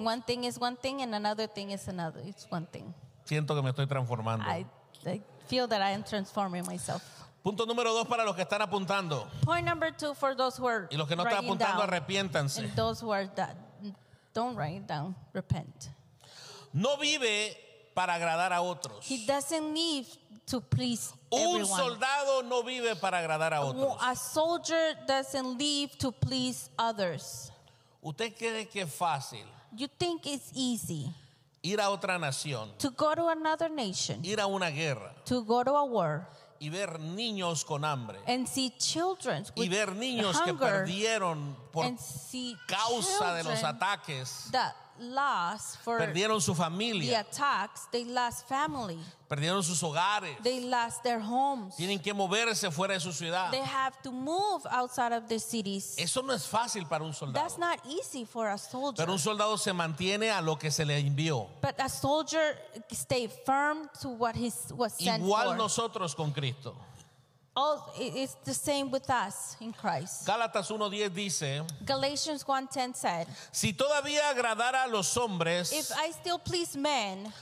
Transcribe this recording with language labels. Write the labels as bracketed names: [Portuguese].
[English] One thing is one thing and another thing is another. It's one thing. [Spanish] Siento que me estoy transformando. [English] I feel that I am transforming myself. [Spanish] Punto número dos para los que están apuntando. [English] Point number two for those who are. [Spanish] Y los que no están apuntando, arrepiéntanse. [English] And those who are that don't write down, repent. [Spanish] No vive para agradar a otros. [English] He doesn't live to please everyone. [Spanish] Un soldado no vive para agradar a otros. [English] A soldier doesn't live to please others. [Spanish] ¿Usted cree que es fácil? [English] You think it's easy? [Spanish] Ir a otra nación. [English] To go to another nation. [Spanish] Ir a una guerra. [English] To go to a war. [Spanish] Y ver niños con hambre. [English] And see children with hunger. [Spanish] Y ver niños que perdieron por causa de los ataques. [English] That lost for [Spanish] perdieron su familia. [English] The attacks, they lost family. [Spanish] Perdieron sus hogares. [English] They lost their homes. [Spanish] Tienen que moverse fuera de su ciudad. [English] They have to move outside of the cities. [Spanish] Eso no es fácil para un soldado. [English] That's not easy for a soldier. [Spanish] Pero un soldado se mantiene a lo que se le envió. [English] But a soldier stay firm to what he was sent [Spanish] igual [English] for. [Spanish] Igual nosotros con Cristo. [English] All, it's the same with us in Christ. [Spanish] Gálatas 1:10 dice. [English] Galatians 1:10 said. [Spanish] Si todavía agradara a los hombres. [English] If I still please men.